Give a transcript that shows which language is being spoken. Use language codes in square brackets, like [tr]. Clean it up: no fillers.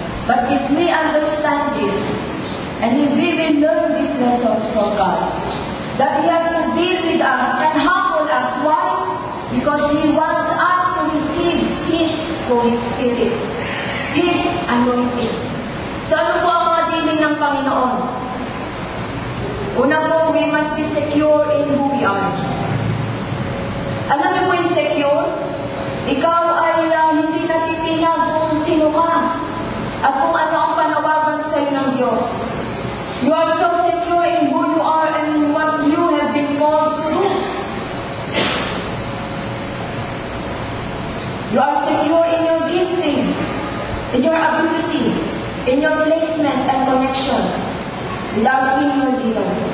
[en] But if we understand this, and if we will learn these lessons from God, that He has to deal with us and humble us. Why? Because He wants us to receive His Holy Spirit, His anointing. [tl] So ano po ang mga dinig ng Panginoon? Una po, [en] we must be secure in who we are. [tl] Alam niyo po yung secure? Ikaw ay hindi natitinag kung sino ka at kung ano ang panawagan sa iyo ng Diyos. [en] You are so secure in who you are and what you have been called to do. You are secure in your gifting, in your ability, in your placement and connection with our senior leader.